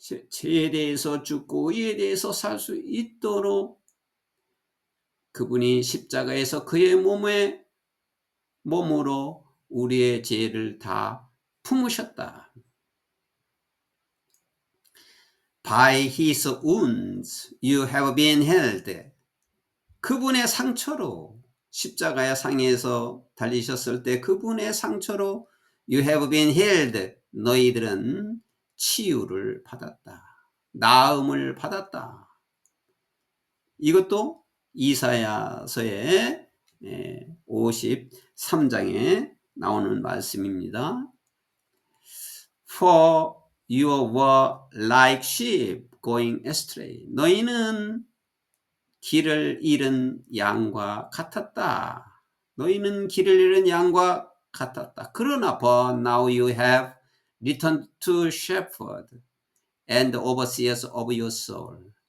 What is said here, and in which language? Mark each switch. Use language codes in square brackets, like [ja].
[ko] 죄에 대해서 죽고 의에 대해서 살 수 있도록 그분이 십자가에서 그의 몸으로 우리의 죄를 다 품으셨다. [en] By his wounds you have been healed. [ko] 그분의 상처로, 십자가의 상에서 달리셨을 때 그분의 상처로 [en] you have been healed. [ko] 너희들은 치유를 받았다. 나음을 받았다. 이것도 이사야서의 53장에 나오는 말씀입니다. For you were like sheep going astray. 너희는 길을 잃은 양과 같았다. 너희는 길을 잃은 양과 같았다. 그러나 [en] but now you have returned to shepherd and overseers of your soul.